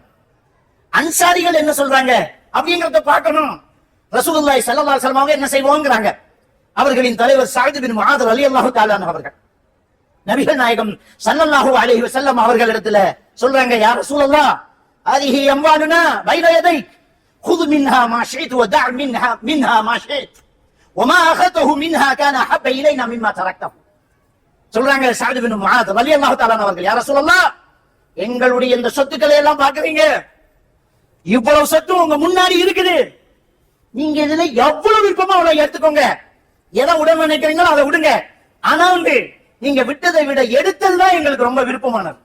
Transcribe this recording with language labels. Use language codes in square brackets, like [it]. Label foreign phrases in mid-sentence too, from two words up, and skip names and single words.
[ta] அன்சாரிகள் என்ன சொல்றாங்க அப்படிங்கறத பார்க்கணும். [ar] رسول الله صلى الله عليه وسلم [ta] அவங்க என்ன செய்வோங்கிறாங்க. அவர்களின் தலைவர் சஅத் பின் முஆத் [ar] رضي الله تعالى [ta] அவர்கள் நபிகள் நாயகம் [ar] صلى الله عليه وسلم [ta] அவர்களிடத்துல சொல்றாங்க, [ar] يا رسول الله هذه أموالنا بين يديك خذ منها ما شئت ودع منها ما شئت وما اخذته منها كان احب الينا مما تركته. [ta] சொல்றாங்க சஅத் பின் முஆத் [ar] رضي الله تعالى [ta] அவர்கள், [ar] يا رسول الله [ta] எங்களுடைய இந்த சொத்துக்களை எல்லாம் பாக்குறீங்க, இவ்வளவு சொத்து உங்க முன்னாடி இருக்குது, நீங்க இதுல எவ்வளவு விருப்பமோ அவ்வளவு எடுத்துக்கோங்க, எதை உட நினைக்கிறீங்களோ அதை விடுங்க. ஆனா நீங்க விட்டதை விட எடுத்ததுதான் எங்களுக்கு ரொம்ப விருப்பமானது.